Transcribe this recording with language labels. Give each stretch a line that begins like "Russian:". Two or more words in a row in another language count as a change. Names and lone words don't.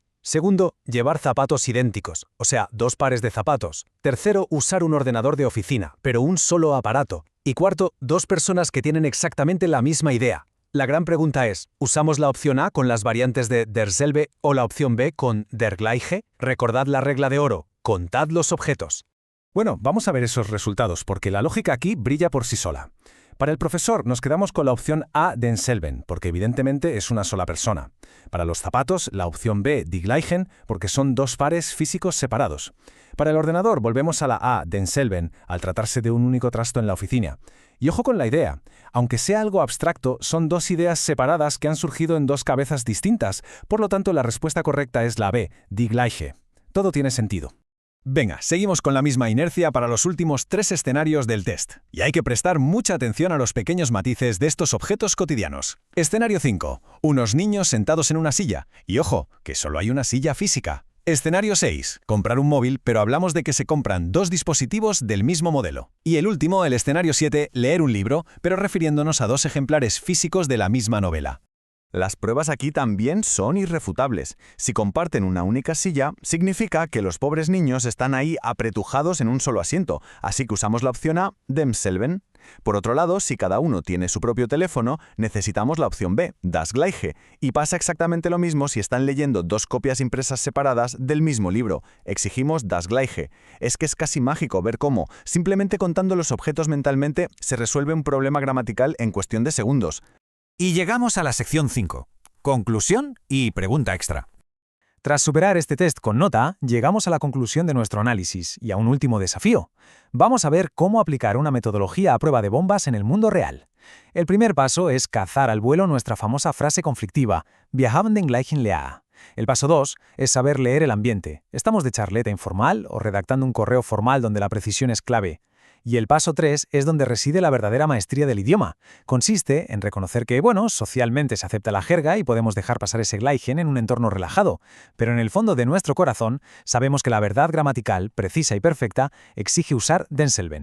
Spanish: Segundo, llevar zapatos idénticos, o sea, 2 pares de zapatos. Tercero, usar un ordenador de oficina, pero un solo aparato. Y cuarto, 2 personas que tienen exactamente la misma idea. La gran pregunta es, ¿usamos la opción A con las variantes de derselbe o la opción B con
German: der gleiche?
Spanish: Recordad la regla de oro, contad los objetos. Bueno, vamos a ver esos resultados, porque la lógica aquí brilla por sí sola. Para el profesor nos quedamos con la opción A denselben, porque evidentemente es una sola persona. Para los zapatos, la opción B
German: die gleichen,
Spanish: porque son 2 pares físicos separados. Para el ordenador volvemos a la A denselben, al tratarse de un único trasto en la oficina. Y ojo con la idea, aunque sea algo abstracto, son 2 ideas separadas que han surgido en 2 cabezas distintas, por lo tanto la respuesta correcta es la B,
German: die gleiche.
Spanish: Todo tiene sentido. Venga, seguimos con la misma inercia para los últimos 3 escenarios del test. Y hay que prestar mucha atención a los pequeños matices de estos objetos cotidianos. Escenario 5. Unos niños sentados en una silla. Y ojo, que solo hay una silla física. Escenario 6. Comprar un móvil, pero hablamos de que se compran 2 dispositivos del mismo modelo. Y el último, el escenario 7, leer un libro, pero refiriéndonos a 2 ejemplares físicos de la misma novela. Las pruebas aquí también son irrefutables. Si comparten una única silla, significa que los pobres niños están ahí apretujados en un solo asiento, así que usamos la opción A, demselben. Por otro lado, si cada uno tiene su propio teléfono, necesitamos la opción B,
German: das gleiche,
Spanish: y pasa exactamente lo mismo si están leyendo 2 copias impresas separadas del mismo libro. Exigimos
German: das gleiche.
Spanish: Es que es casi mágico ver cómo, simplemente contando los objetos mentalmente, se resuelve un problema gramatical en cuestión de segundos. Y llegamos a la sección 5. Conclusión y pregunta extra. Tras superar este test con nota, llegamos a la conclusión de nuestro análisis y a un último desafío. Vamos a ver cómo aplicar una metodología a prueba de bombas en el mundo real. El primer paso es cazar al vuelo nuestra famosa frase conflictiva,
German: Wir haben den gleichen Lehrer. El paso 2 es saber leer el ambiente. ¿Estamos de charleta informal o redactando un correo formal donde la precisión es clave? Y el paso 3 es donde reside la verdadera maestría del idioma. Consiste en reconocer que, socialmente se acepta la jerga y podemos dejar pasar ese gleichen en un entorno relajado, pero en el fondo de nuestro corazón sabemos que la verdad gramatical, precisa y perfecta, exige usar denselben.